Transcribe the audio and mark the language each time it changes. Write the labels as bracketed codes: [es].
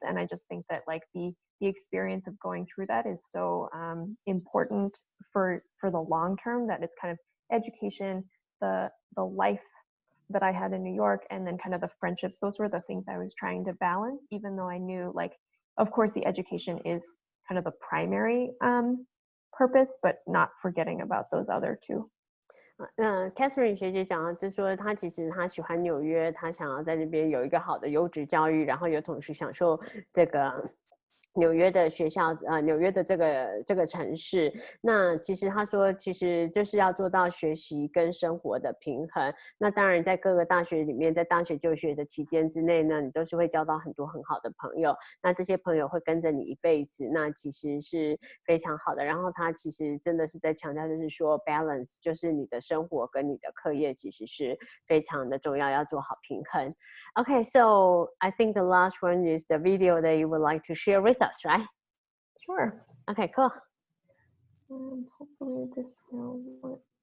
[en] And I just think that like the experience of going through that is so important for the long term, that it's kind of education, the life that I had in New York, and then kind of the friendships. Those were the things I was trying to balance, even though I knew, like, of course, the education is kind of the primary purpose, but not forgetting about those other two. [zh] Catherine 学姐讲，就是说她其实她喜欢纽约，她想要在那边有一个好的优质教育，然后有同时享受这个纽约的学校，纽约的这个城市。那其实他说，其实就是要做到学习跟生活的平衡。那当然，在各个大学里面，在大学就学的期间之内呢，你都是会交到很多很好的朋友。那这些朋友会跟着你一辈子，那其实是非常好的。然后他其实真的是在强调，就是说 balance， 就是你的生活跟你的课业其实是非常的重要，要做好平衡。 [en] Okay, so I think the last one is the video that you would like to share with us, right? Sure. Okay, cool. Hopefully this will work.